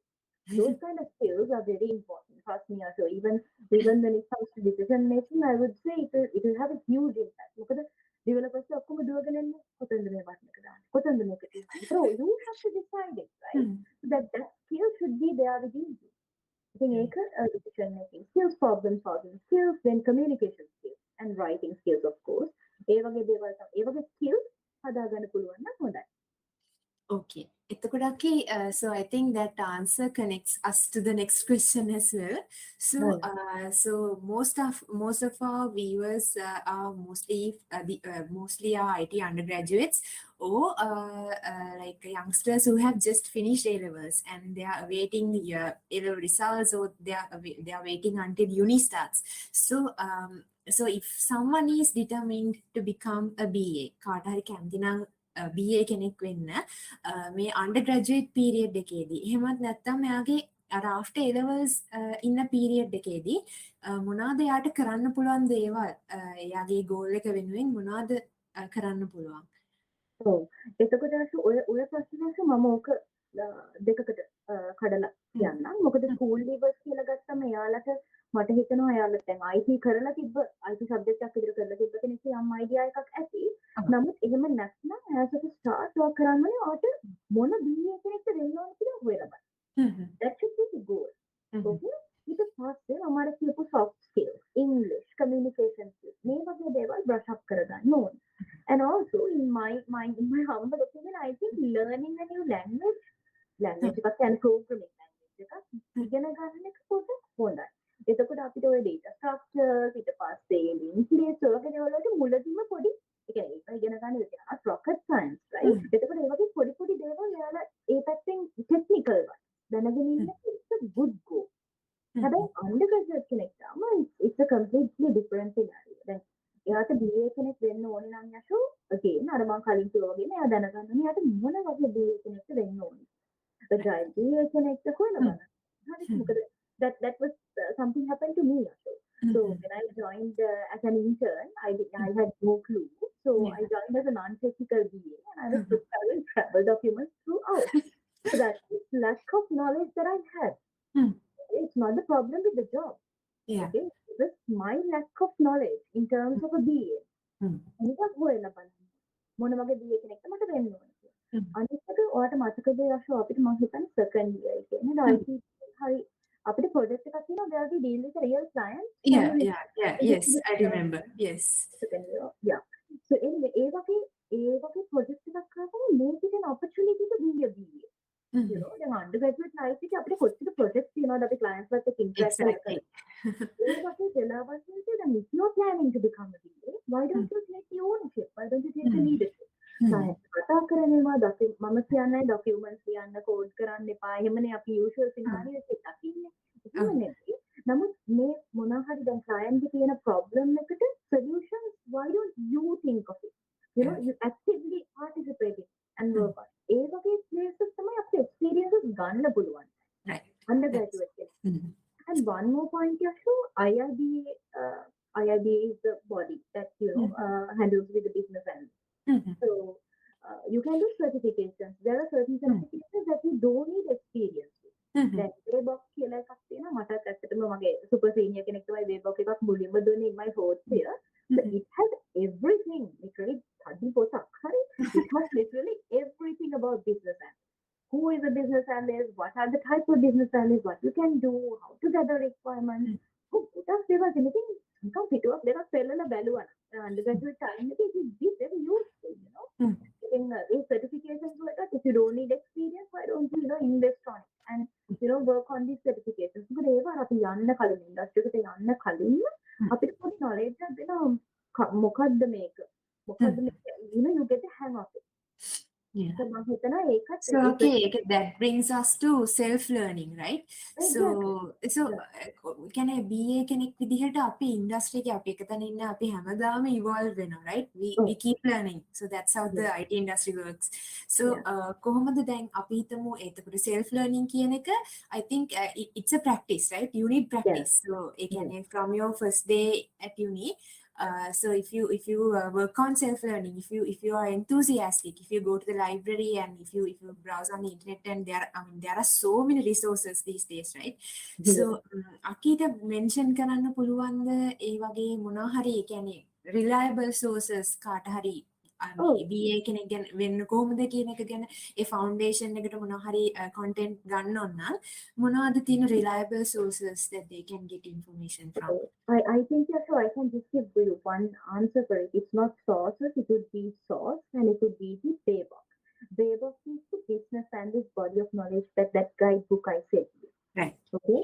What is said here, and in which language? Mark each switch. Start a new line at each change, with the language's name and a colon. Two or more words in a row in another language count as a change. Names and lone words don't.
English: Those kind of skills are very important. Trust me, so even when it comes to decision making, I would say it will have a huge impact.
Sinhala: මොකද developers ඔක්කොම දුවගෙන ඉන්නේ කොතනද මේ බටන් එක දාන්නේ? කොතනද මේක තියෙන්නේ?
English: So you have to decide it, right? So that skill should be there with you. I think decision making skills, problem solving skills, then communication skills and writing skills, of course.
Sinhala: ඒ වගේ skills හදාගන්න පුළුවන් නම් හොඳයි.
English: Okay. So I think that answer connects us to the next question as well. So, so most of our viewers are mostly are IT undergraduates or like youngsters who have just finished A levels and they are awaiting the A level results, or they are waiting until uni starts. So if someone is determined to become a BA,
Sinhala: කාට හරි කැමති නම් BA කෙනෙක් වෙන්න මේ
English: undergraduate period
Sinhala: එකේදී එහෙමත් නැත්නම් එයාගේ අර
English: after A levels
Sinhala: ඉන්න period එකේදී මොනවාද එයාට කරන්න පුළුවන් දේවල් එයාගේ goal එක වෙනුවෙන් මොනවාද කරන්න පුළුවන්? ඔව්. එතකොට ඔය ප්‍රශ්නයක් මම ඕක දෙකකට කඩලා කියන්නම්. මොකද
English: school levels
Sinhala: කියලා ගත්තම එයාලට මට හිතෙනවා එයාලට දැන් IT කරලා තිබ්බ
English: IT subject
Sinhala: එකක් විතර කරලා තිබ්බ කෙනෙක් යම් idea එකක් ඇති. නමුත් එහෙම නැත්නම්
English: as a start work
Sinhala: කරන්නේ ඔයාට මොන BA කෙනෙක්ද වෙන්න ඕන කියලා හොයලා බලන්න.
English: That should be the goal.
Sinhala: Okay? ඊට පස්සේ අමාරු කියපු
English: soft skills, English, communication skills
Sinhala: මේ වගේ දේවල්
English: brush up
Sinhala: කරගන්න ඕනේ.
English: And also in my humble opinion, I think learning a new language
Sinhala: එකක් කියන්නේ
English: programming language
Sinhala: එකක් ඉගෙන ගන්න එක පොඩ්ඩක් හොඳයි. එතකොට අපිට ඔය
English: data structures
Sinhala: ඊට පස්සේ
English: linked lists
Sinhala: වගේ දේවල් වලට මුලදීම පොඩි ඒ කියන්නේ ඒක ඉගෙන ගන්න විදිහ
English: rocket science, right?
Sinhala: එතකොට ඒ වගේ පොඩි දේවල් එයාලා ඒ පැත්තෙන් technical වත් දැනගෙන ඉන්න
English: it's a good goal. හැබැයි undergraduate
Sinhala: කෙනෙක් තාම
English: it's a completely different scenario.
Sinhala: දැන් දැනගන්න යාට මොන වගේ BA කෙනෙක්ද වෙන්න ඕනේ. Agile BA කෙනෙක්ද හොයලා බලන්න. හරිද?
English: මොකද that was something happened to me also. So when I joined as an intern, I had no clue. So I joined as a non-technical BA and I was preparing travel documents throughout. So that lack of knowledge that I had. It's not the problem with the job. Yeah. Okay, it was my lack of knowledge in terms of a BA.
Sinhala: නිකන් හොයලා බලන්න. මොන වගේ BA කෙනෙක්ද මට වෙන්න ඕනේ කියලා. අනිත් එක ඔයාලට මතකද යශෝ අපිට මම හිතන්නේ
English: second year
Sinhala: කියන්නේ IT හරි අපිට project එකක් තියෙනවා
English: where we deal with a real client. Yes, I remember. Yes. Second year. Yeah. So anyway,
Sinhala: ඒ වගේ project එකක් කරාම
English: make it an opportunity to be a BA. You know,
Sinhala: දැන් undergraduate life එකේ අපිට කොච්චර projects තියෙනවද අපි clients ලත් එක්ක interact කරලා. ඒ වගේ වෙලාවක් තියෙද්දි දැන්
English: if you're planning to become a BA, why don't you take the ownership? Why don't you take the leadership?
Sinhala: කතා කරනවා මම කියන්නේ documents ලියන්න code කරන්න එපා. එහෙමනේ අපි usual scenario එකක් දකින්නේ. එහෙම නෙවෙයි. නමුත් මේ මොනවා හරි දැන්
English: client
Sinhala: ගේ තියෙන
English: problem එකට solutions, why don't you think of it? You know, you actively participate and work on.
Sinhala: ඒ වගේ places තමයි අපිට experiences ගන්න පුළුවන්.
English: Right. Undergraduate. And one more point, Yashu, IIBA is the body that, you know, handles with the business analyst. So you can do certifications. There are certain certifications that you don't need experience with.
Sinhala: Then Waybox කියලා එකක් තියෙනවා. මටත් ඇත්තටම මගේ
English: super senior
Sinhala: කෙනෙක් තමයි Waybox එකක් මුලින්ම දුන්නේ
English: in my fourth year. So it has everything. Literally, it has literally everything about business analyst. Who is a business analyst? What are the types of business analysts? What you can do? How to gather requirements? Because there was anything. Because there are several balance. Undergraduate time, it is very useful, you know. In certifications like that, if you don't need experience, why don't you, invest on it and, work on these certifications? Because ever
Sinhala: අපි යන්න කලින් industry එකට යන්න කලින් අපිට පොඩි knowledge එකක් දෙනවා. මොකද්ද මේක?
English: you get the hang of it. Yeah.
Sinhala: So මම හිතනවා ඒකත්
English: So okay, that brings us to self-learning, right? Exactly. So can I
Sinhala: BA කෙනෙක් විදිහට අපි industry එකේ අපි එකතන ඉන්න අපි හැමදාම evolve වෙනවා,
English: right? We keep learning. So that's how the IT industry works. So
Sinhala: කොහොමද දැන් අපි හිතමු එතකොට
English: self-learning
Sinhala: කියන එක
English: I think it's a practice, right? You need practice. So
Sinhala: ඒ කියන්නේ
English: from your first day at uni. So if you work on self-learning, if you are enthusiastic, if you go to the library and if you browse on the internet, and there are so many resources these days, right?
Sinhala: So akita mention කරන්න පුළුවන්ද ඒ වගේ මොනවා හරි ඒ කියන්නේ
English: reliable sources
Sinhala: කාට හරි BA කෙනෙක් ගැන වෙන්න කොහොමද කියන එක ගැන ඒ foundation එකට මොනවා හරි content ගන්න ඕන නම් මොනවද තියෙන
English: reliable sources that they can get information from? I think so. I can just give you one answer for it. It's not sources, it would be source and it would be the Waybox. Waybox is the business analyst body of knowledge that guidebook I said. Right. Okay.